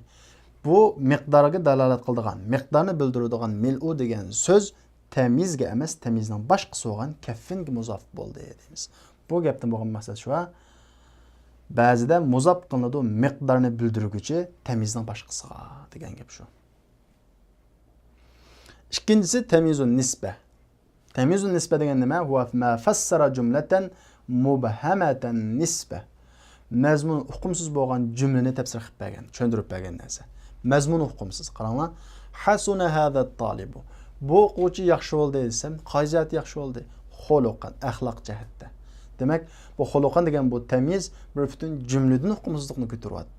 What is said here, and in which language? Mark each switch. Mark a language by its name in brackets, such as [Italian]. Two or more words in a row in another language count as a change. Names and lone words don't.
[Uzbek] Bu miqdorga dalolat qiladigan, miqdorni bildiradigan mil'u degan so'z tamizga emas, tamizdan boshqasi bo'lgan kaffinga muzof bo'ldi deymiz. Bu gapdan bo'lgan maqsad shu. Ba'zida muzof qilinadi miqdorni bildiruvchi tamizdan boshqasiga degan gap shu. Ikkinchisi [Arabic] تمييز النسبة. تمييز النسبة [Uzbek] degan nima? [Arabic] هو ما فسر جملة مبهمة النسبة. [Uzbek] Mazmun uqumsiz bo'lgan jumlani tafsir qilib bergan, tushuntirib bergan narsa. Mazmun uqumsiz. Qaranglar. [Arabic] حسن هذا الطالب. [Uzbek] Bu o'quvchi yaxshi bo'ldi desam, qayziyati yaxshi bo'ldi. Xuluqan, axloq jihatda. Demak, bu xuluqan degan bu tamiz bir butun jumladan uqumsizlikni ko'taryapti.